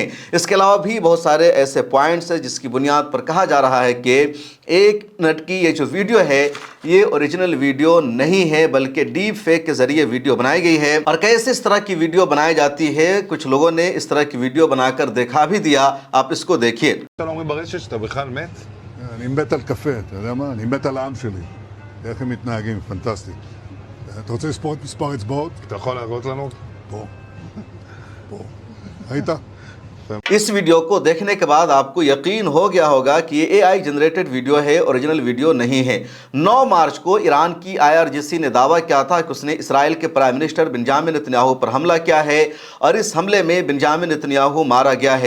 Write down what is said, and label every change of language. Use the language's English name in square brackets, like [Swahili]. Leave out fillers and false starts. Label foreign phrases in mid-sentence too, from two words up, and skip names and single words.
[Hindi] इसके अलावा भी बहुत सारे ऐसे पॉइंट्स हैं जिसकी बुनियाद पर कहा जा रहा है कि 1 मिनट की ये जो वीडियो है ये [English] original video [Hindi] नहीं है बल्कि [English] deep fake [Hindi] के ज़रिए वीडियो बनाई गई है। और कैसे इस तरह की वीडियो बनाई जाती है, कुछ लोगों ने इस तरह की वीडियो बनाकर दिखा भी दिया, आप इसको देखिए। [Hebrew] אני מת על קפה, אתה יודע מה? אני מת על העם שלי. איך הם מתנהגים, פנטסטי. אתה רוצה לספור את מספר אצבעות? אתה יכול להראות לנו? פה. פה. ראית? [Hindi] इस वीडियो को देखने के बाद आपको यकीन हो गया होगा कि ये [English] AI generated video [Hindi] है, [English] original video [Hindi] नहीं है। 9 मार्च को ईरान की IRGC ने दावा किया था कि उसने इसराइल के [English] prime minister [Hindi] बेंजामिन नेतन्याहू पर हमला किया है और इस हमले में बेंजामिन नेतन्याहू मारा गया है।